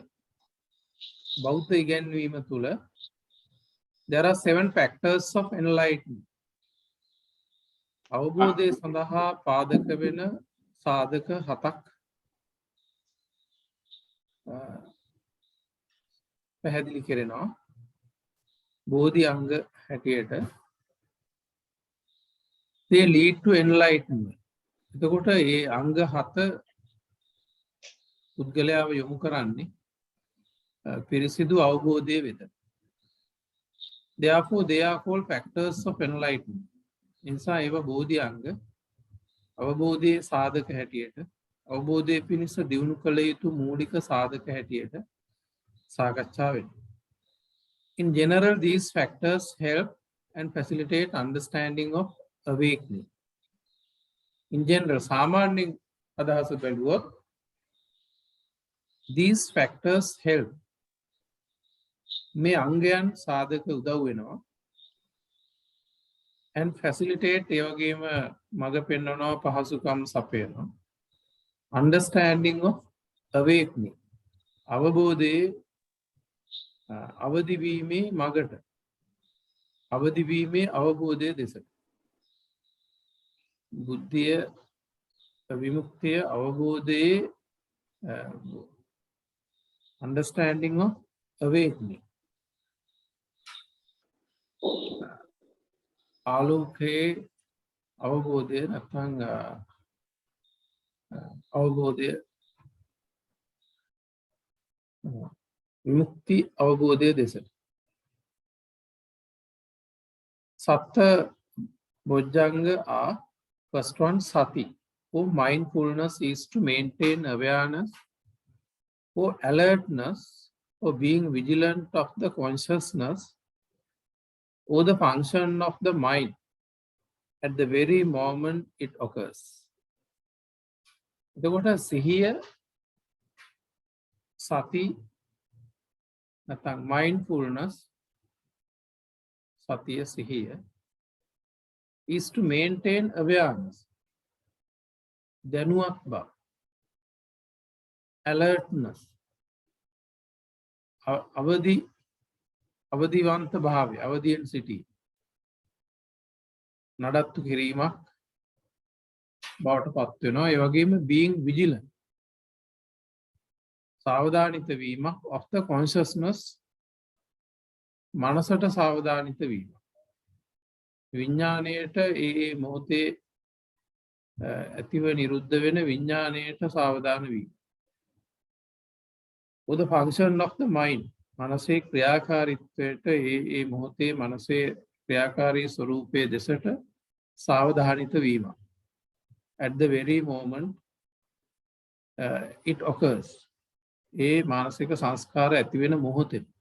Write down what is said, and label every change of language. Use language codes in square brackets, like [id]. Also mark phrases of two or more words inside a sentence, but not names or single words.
[si] බෞද්ධ ඉගැන්වීම තුළ [en] there are 7 factors of enlightenment. [si] අවබෝධය සඳහා පාදක වෙන සාධක 7ක් පැහැදිලි කරනවා. බෝධි අංග හැටියට [en] they lead to enlightenment. [si] එතකොට මේ අංග 7 පුද්ගලයාව යොමු කරන්නේ පිරිසිදු අවබෝධය වෙත. [en] Therefore they are called factors of enlightenment. [si] නිසා ඒවා බෝධි අංග අවබෝධයේ සාධක හැටියට අවබෝධයේ පිණිස දියුණු කළ යුතු මූලික සාධක හැටියට සාකච්ඡා වෙනවා. [en] In general, these factors help and facilitate understanding of awakening. In general, [si] සාමාන්‍යයෙන් අදහස බැලුවොත් [en] these factors help. [si] මේ අංගයන් සාධක උදව් වෙනවා [en] and facilitate [si] ඒ වගේම මඟ පෙන්වනවා පහසුකම් සපයනවා. [en] Understanding of awakening. [si] අවබෝධයේ අවදිවීමේ මගට අවදිවීමේ අවබෝධය දෙසට බුද්ධිය විමුක්තිය අවබෝධයේ [en] understanding of awakening. [si] ආලෝකයේ අවබෝධය නැත්නම් අවබෝධය විමුක්ති අවබෝධය දෙසට සත්ත බොජ්ජංග [en] are first one [si] sati. [en] For mindfulness is to maintain awareness, for alertness, or being vigilant of the consciousness or the function of the mind at the very moment it occurs. [si] එතකොට සිහිය සති නැත්නම් mindfulness සතිය සිහිය [en] is to maintain awareness [si] දැනුවත් බව alertness අවදිවන්ත භාවය අවදියෙන් සිටී නඩත්තු කිරීමක් බවට පත් වෙනවා. ඒ වගේම [en] being vigilant [si] සාවධානිත වීමක් [en] of the consciousness [si] මනසට සාවධානිත වීම විඥාණයට ඒ මොහොතේ ඇතිව නිරුද්ධ වෙන විඥාණයට සාවධාන වීම. [en] or the function of the mind [si] මනසේ ක්‍රියාකාරීත්වයට ඒ මොහොතේ මනසේ ක්‍රියාකාරී ස්වરૂපයේ දෙසට සාවධානිත වීම. [en] At the very moment it occurs. [si] ඒ මානසික සංස්කාර ඇති වෙන මොහොතේ.